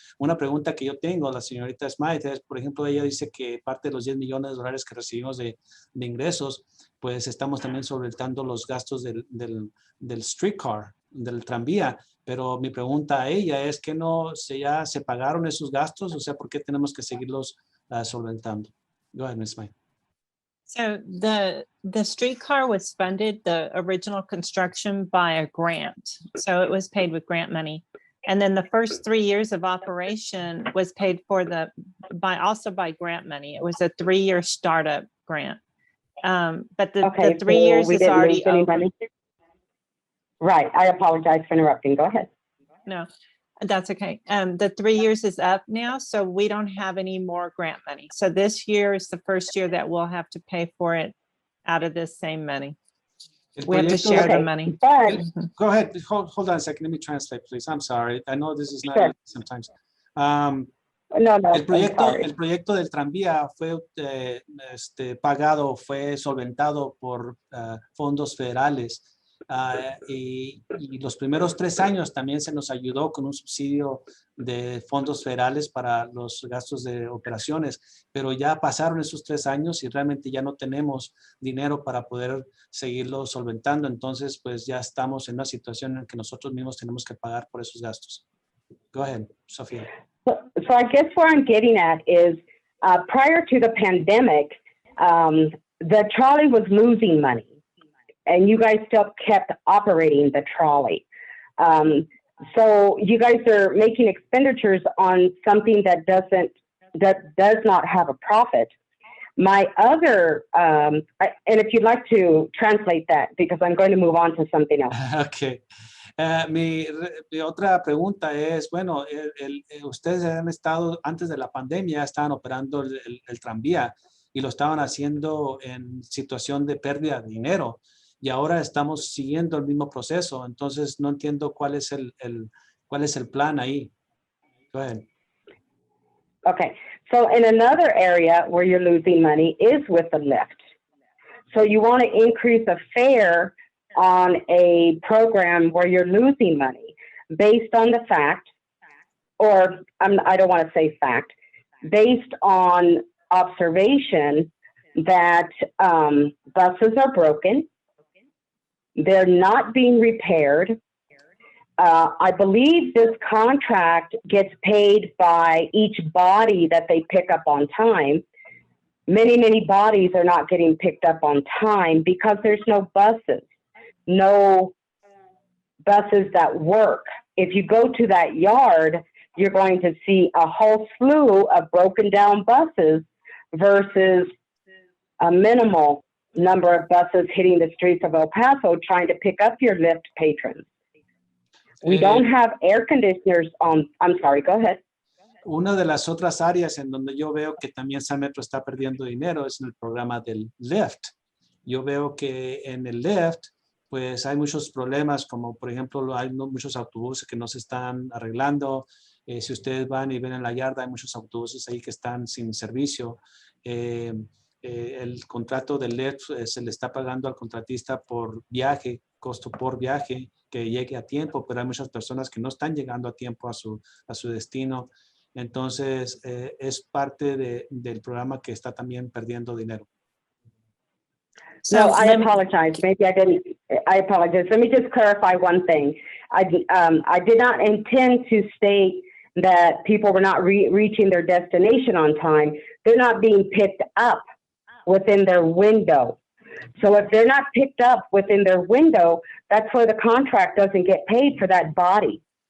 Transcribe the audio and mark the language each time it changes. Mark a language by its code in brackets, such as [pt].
[es] Una pregunta que yo tengo a la señorita Smythe es, por ejemplo, ella dice que parte de los $10 millones que recibimos de ingresos, pues estamos también solventando los gastos del streetcar, del tranvía. Pero mi pregunta a ella es que ya se pagaron esos gastos, o sea, ¿por qué tenemos que seguirlos solventando? [en] Go ahead, Ms. Smythe. So the streetcar was funded, the original construction, by a grant. So it was paid with grant money. And then the first 3 years of operation was paid for by grant money. It was a 3-year startup grant. But the 3 years we is didn't already lose any over. money? Right, I apologize for interrupting. Go ahead. No, that's okay. The 3 years is up now, so we don't have any more grant money. So this year is the first year that we'll have to pay for it out of this same money. We have to share the money. But Go ahead. Hold on a second. Let me translate, please. I'm sorry. I know this is not Sure. easy sometimes. no, [es] El proyecto del tranvía fue pagado, fue solventado por fondos federales. Y los primeros 3 años también se nos ayudó con un subsidio de fondos federales para los gastos de operaciones, pero ya pasaron esos 3 años y realmente ya no tenemos dinero para poder seguirlo solventando. Entonces, pues ya estamos en una situación en que nosotros mismos tenemos que pagar por esos gastos. [en] Go ahead, Sofía. So I guess where I'm getting at is prior to the pandemic, the trolley was losing money. And you guys still kept operating the trolley. So you guys are making expenditures on something that does not have a profit. My other, and if you'd like to translate that, because I'm going to move on to something else. Okay. [es] Mi otra pregunta es, bueno, ustedes han estado, antes de la pandemia, estaban operando el tranvía y lo estaban haciendo en situación de pérdida de dinero. Y ahora estamos siguiendo el mismo proceso. Entonces, no entiendo cuál es el plan ahí. [en] Go ahead. Okay. So in another area where you're losing money is with the lift. So you want to increase a fare on a program where you're losing money based on the fact, or I don't want to say fact, based on observation that buses are broken. They're not being repaired. I believe this contract gets paid by each body that they pick up on time. Many bodies are not getting picked up on time because there's no buses that work. If you go to that yard, you're going to see a whole slew of broken down buses versus a minimal number of buses hitting the streets of El Paso trying to pick up your Lyft patrons. We don't have air conditioners on. I'm sorry, go ahead. [es] Una de las otras áreas en donde yo veo que también San Metro está perdiendo dinero es en el programa del Lyft. Yo veo que en el Lyft, pues hay muchos problemas, como por ejemplo, hay muchos autobuses que no se están arreglando. Si ustedes van y ven en la yarda, hay muchos autobuses ahí que están sin servicio. El contrato del Lyft se le está pagando al contratista por viaje, costo por viaje, que llegue a tiempo, pero hay muchas personas que no están llegando a tiempo a su destino. Entonces, es parte del programa que está también perdiendo dinero. [en] No, I apologize. Maybe I didn't. I apologize. Let me just clarify one thing. I did not intend to state that people were not reaching their destination on time. They're not being picked up within their window. So if they're not picked up within their window, that's where the contract doesn't get paid for that body.